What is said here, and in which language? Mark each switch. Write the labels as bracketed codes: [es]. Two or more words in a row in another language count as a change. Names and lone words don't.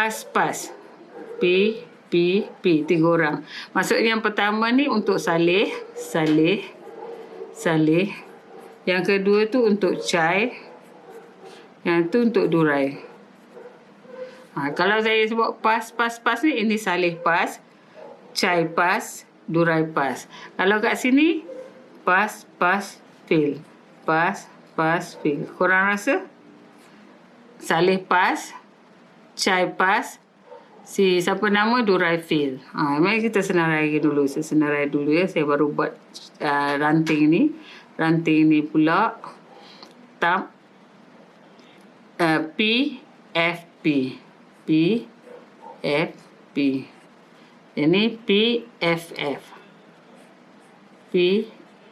[ms] P, 3 orang. Maksudnya yang pertama ni untuk salih. Yang kedua tu untuk cai. Yang tu untuk durai. Kalau saya sebut pass ni, ini salih pass, cai pass, durai pass. Kalau kat sini, [en] pass, fail. Pass, fail. [ms] Korang rasa? Salih pass, cai pass, si siapa nama durai fail. Mari kita senarai dulu. Saya senarai dulu ya. Saya baru buat ranting ni. Ranting ni pula tab PFP. Ini PFF.